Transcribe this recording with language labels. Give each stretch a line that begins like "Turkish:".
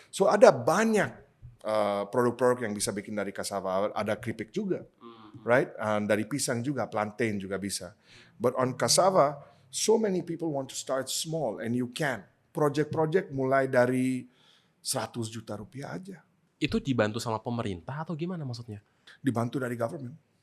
Indonesian: So ada banyak produk-produk yang bisa bikin dari cassava. Ada keripik juga, right? Dari pisang juga, plantain juga bisa.
English: But on cassava, so many people want to start small and you can.
Indonesian: Project-project mulai dari 100 juta rupiah aja. Itu dibantu sama pemerintah atau gimana maksudnya? Dibantu dari government.